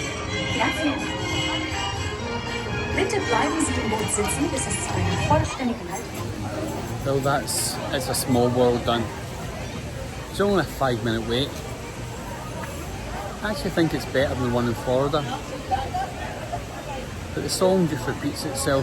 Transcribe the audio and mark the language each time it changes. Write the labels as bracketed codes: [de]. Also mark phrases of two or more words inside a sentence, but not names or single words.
[es] Gracias. [de] Bitte bleiben Sie im Boot sitzen, bis es zu einer vollständigen Haltung. [en] Well, it's a small world done. It's only a 5-minute wait. I actually think it's better than the one in Florida. But the song just repeats itself.